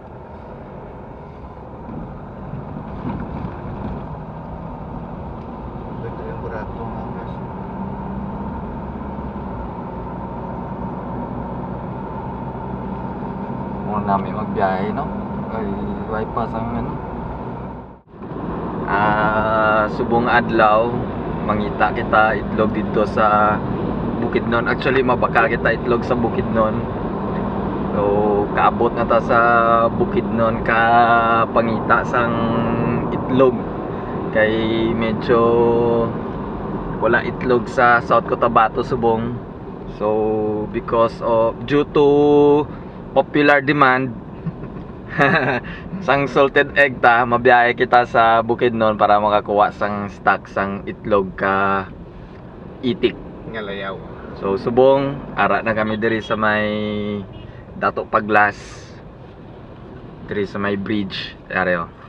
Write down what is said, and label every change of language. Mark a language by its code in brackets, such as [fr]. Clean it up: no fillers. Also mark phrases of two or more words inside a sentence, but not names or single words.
[tl] Ito yung burato nga guys. Muna namin magbiyahe, no? Ay, bypass ang ano. [hil] Subong adlaw, mangita kita itlog dito sa Bukidnon. Actually, mabaka kita itlog sa Bukidnon. So, kaabot na ta sa Bukidnon ka pangita sang itlog. Kay medyo wala itlog sa South Cotabato subong. So, [en] because of due to popular demand [hil] sang [en] salted egg [hil] ta, mabiyahe kita sa Bukidnon para makakuha sang stock sang itlog ka itik. Ngalayaw. So subong ara na kami diri sa may Dato Paglas, diri sa may [en] bridge area.